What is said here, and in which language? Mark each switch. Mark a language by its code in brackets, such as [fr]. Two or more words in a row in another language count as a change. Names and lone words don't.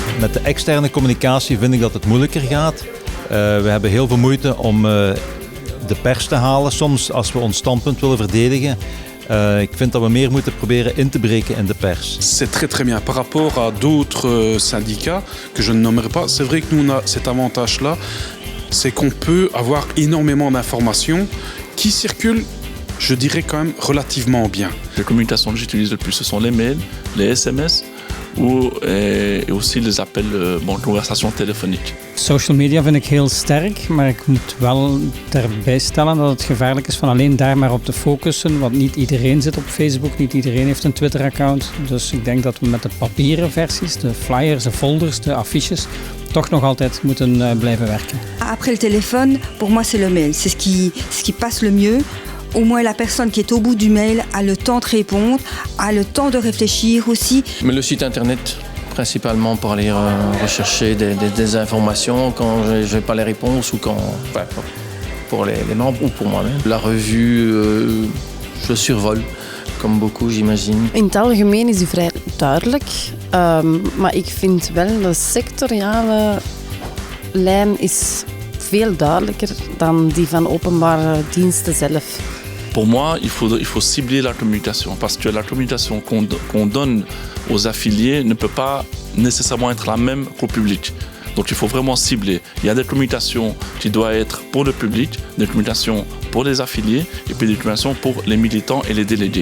[nl] Met de externe communicatie vind ik dat het moeilijker gaat. We hebben heel veel moeite om de pers te halen soms als we ons standpunt willen verdedigen. Ik vind dat we meer moeten proberen in te breken in de pers. [fr] C'est très très bien. Par rapport à d'autres syndicats que je ne nommerai pas, c'est vrai que nous on a cet avantage-là, c'est qu'on peut avoir énormément d'informations qui circulent, je dirais quand même relativement bien. Les communications que j'utilise le plus, ce sont les mails, les SMS et aussi les appels, conversations téléphoniques. [en] Social media [nl] vind ik heel sterk, maar ik moet wel daarbij stellen dat het gevaarlijk is van alleen daar maar op te focussen, want niet iedereen zit op Facebook, niet iedereen heeft een Twitter-account. Dus ik denk dat we met de papieren versies, de flyers, de folders, de affiches, toch nog altijd moeten blijven werken. [fr] Après le téléphone, pour moi c'est le mail, c'est ce qui passe le mieux. Au moins la personne qui est au bout du mail a le temps de répondre, a le temps de réfléchir aussi. Mais le site internet, principalement pour aller rechercher des informations quand je n'ai pas les réponses ou quand, pour les membres ou pour moi-même. La revue, je survole, comme beaucoup j'imagine. [nl] In het algemeen is die vrij duidelijk, maar ik vind wel de sectoriale lijn is veel duidelijker dan die van openbare diensten zelf. [fr] Pour moi, il faut cibler la communication parce que la communication qu'on donne aux affiliés ne peut pas nécessairement être la même qu'au public. Donc il faut vraiment cibler. Il y a des communications qui doivent être pour le public, des communications pour les affiliés et puis des communications pour les militants et les délégués.